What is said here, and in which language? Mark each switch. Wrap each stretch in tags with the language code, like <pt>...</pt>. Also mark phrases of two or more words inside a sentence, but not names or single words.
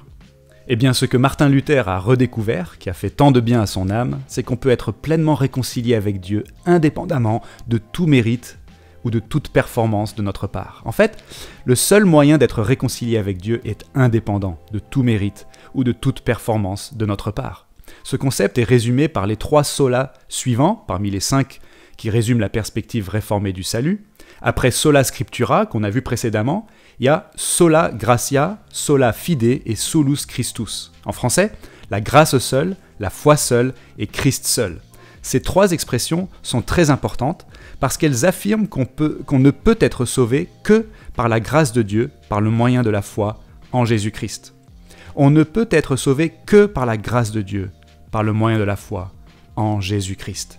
<fr>Eh bien, ce que Martin Luther a redécouvert, qui a fait tant de bien à son âme, c'est qu'on peut être pleinement réconcilié avec Dieu indépendamment de tout mérite ou de toute performance de notre part. En fait, le seul moyen d'être réconcilié avec Dieu est indépendant de tout mérite ou de toute performance de notre part. Ce concept est résumé par les 3 solas suivants, parmi les 5 qui résument la perspective réformée du salut.</fr> <la>Après sola scriptura,</la> <fr>qu'on a vu précédemment, il y a</fr> <la>sola gratia, sola fide et solus Christus.</la> <fr>En français, la grâce seule, la foi seule et Christ seul. Ces 3 expressions sont très importantes parce qu'elles affirment qu'on ne peut être sauvé que par la grâce de Dieu, par le moyen de la foi en Jésus-Christ. On ne peut être sauvé que par la grâce de Dieu, par le moyen de la foi en Jésus-Christ.</fr>